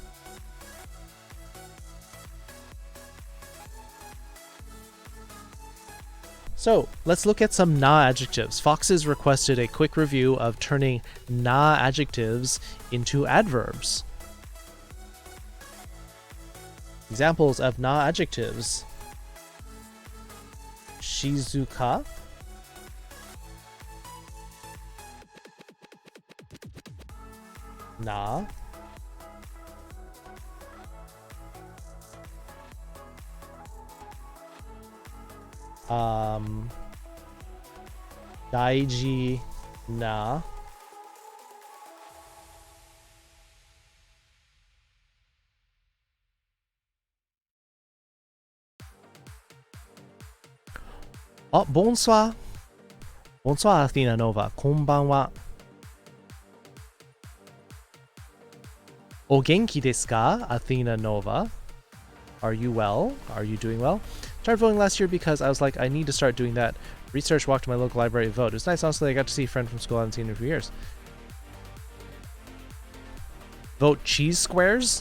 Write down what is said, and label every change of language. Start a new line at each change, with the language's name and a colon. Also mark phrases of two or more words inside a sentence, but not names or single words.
English: So, let's look at some na adjectives. Foxes requested a quick review of turning na adjectives into adverbs. Examples of na adjectives.
Japanese: 静か。な. 大事な.
French: Oh, bonsoir. Bonsoir, Athena Nova.
Japanese: こんばんは。お元気ですか, Athena Nova?
English: Are you well? Are you doing well? Started voting last year because I was like, I need to start doing that. Research, walk to my local library, vote. It was nice, honestly. I got to see a friend from school I haven't seen in a few years. Vote cheese squares?